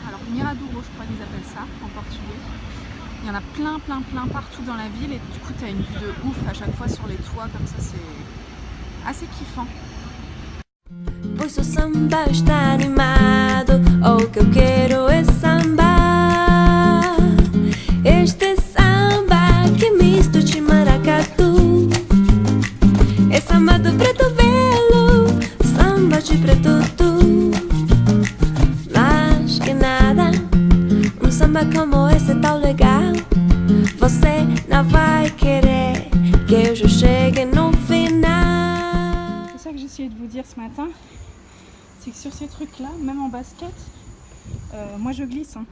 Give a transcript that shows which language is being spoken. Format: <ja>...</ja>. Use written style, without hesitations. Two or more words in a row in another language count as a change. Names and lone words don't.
<fr>Alors Miradouro, je crois qu'ils appellent ça en portugais. Il y en a plein partout dans la ville et du coup tu as une vue de ouf à chaque fois sur les toits, comme ça c'est assez kiffant.</fr> <pt>Pois o samba está animado, o que eu quero é sambar. Este samba que misto de maracatu. É samba do preto belo, samba de preto tu. Mais que nada, samba como esse é tão legal. Você não vai querer que eu já chegue no final.</pt> <fr>C'est ça que j'essayais de vous dire ce matin, c'est que sur ces trucs là, même en basket, moi je glisse, hein.</fr>